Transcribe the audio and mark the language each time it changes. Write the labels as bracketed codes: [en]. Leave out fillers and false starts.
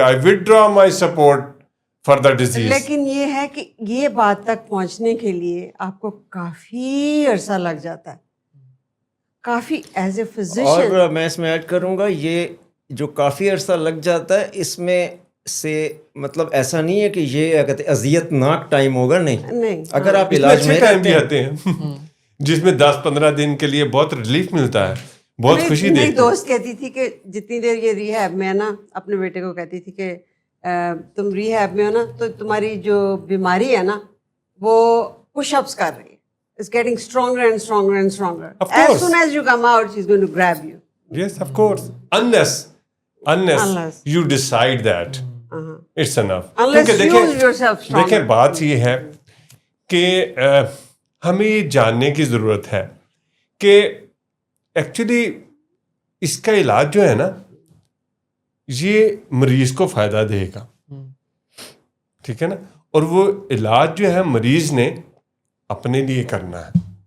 [en] I withdraw my support for the disease. [ur] لیکن یہ ہے کہ یہ بات تک پہنچنے کے لیے آپ کو کافی عرصہ لگ جاتا ہے, کافی [en] As a physician. [ur] اور میں اس میں ایڈ کروں گا, یہ جو کافی عرصہ لگ جاتا ہے اس میں سے مطلب ایسا نہیں ہے کہ یہ کیا کہتے ہیں اذیت ناک ٹائم ہوگا, نہیں. اگر آپ علاج میں ٹائم بھی آتے ہیں جس میں 10-15 دن کے لیے بہت ریلیف ملتا ہے, بہت خوشی دیکھتے ہیں. میری دوست کہتی تھی کہ جتنی دیر یہ ریہیب میں ہے نا, اپنے بیٹے کو کہتی تھی کہ تم ریہیب میں ہو نا تو تمہاری جو بیماری ہے نا وہ پش اپس کر رہی ہے. [en] It's getting stronger and stronger and stronger. As soon as you come out, she's going to grab you. Yes, of course. Unless you decide that it's enough. Unless you use yourself stronger. [ur] دیکھیں بات یہ ہے کہ ہمیں یہ جاننے کی ضرورت ہے کہ ایکچولی اس کا علاج جو ہے نا یہ مریض کو فائدہ دے گا, ٹھیک ہے نا, اور وہ علاج جو ہے مریض نے اپنے لیے کرنا ہے.